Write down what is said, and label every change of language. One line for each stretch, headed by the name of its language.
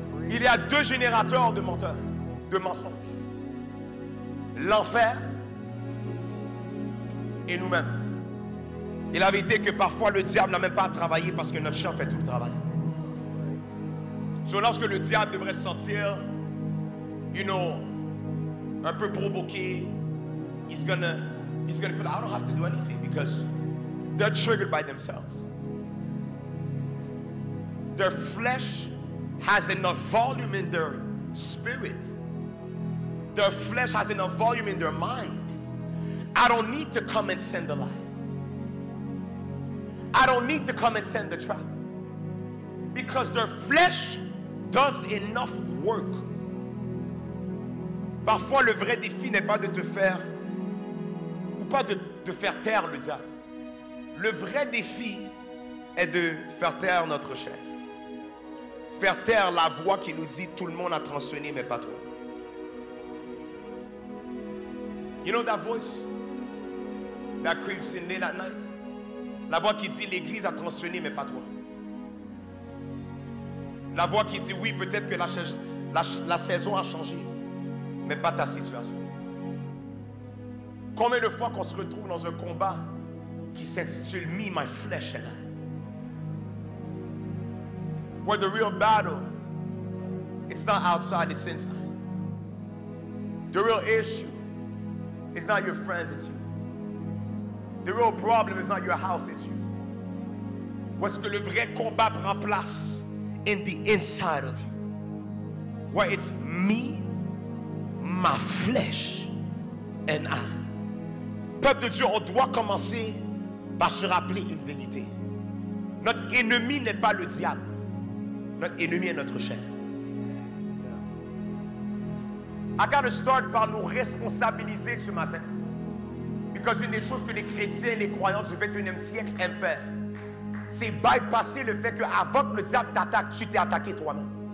French: Il y a deux générateurs de menteurs, de mensonges. L'enfer et nous-mêmes. Et la vérité est que parfois le diable n'a même pas à travailler parce que notre chair fait tout le travail.
English: So,
French: lorsque le diable devrait se sentir, un peu provoqué,
English: he's gonna feel like, I don't have to do anything because they're triggered by themselves. Their flesh has enough volume in their spirit. Their flesh has enough volume in their mind. I don't need to come and send the lie. I don't need to come and send the trap. Because their flesh does enough work.
French: Parfois, le vrai défi n'est pas de te faire, ou pas de te faire taire le diable. Le vrai défi est de faire taire notre chair. Faire taire la voix qui nous dit tout le monde a transitionné, mais pas toi.
English: You know that voice that creeps in late at night?
French: La voix qui dit l'église a transitionné, mais pas toi. La voix qui dit oui, peut-être que la saison a changé, mais pas ta situation. Combien de fois qu'on se retrouve dans un combat qui s'intitule Me, My Flesh and I?
English: Where the real battle, it's not outside, it's inside. The real issue is not your friends, it's you. The real problem is not your house, it's you.
French: Où est-ce que le vrai combat prend place?
English: In the inside of you. Where it's me, my flesh, and I.
French: Peuple de Dieu, on doit commencer par se rappeler une vérité. Notre ennemi n'est pas le diable. Notre ennemi est notre chair.
English: I gotta start
French: par nous responsabiliser ce matin. Because une des choses que les chrétiens, les croyants du 21e siècle aiment faire, c'est bypasser le fait qu'avant que le diable t'attaque, tu t'es attaqué toi-même.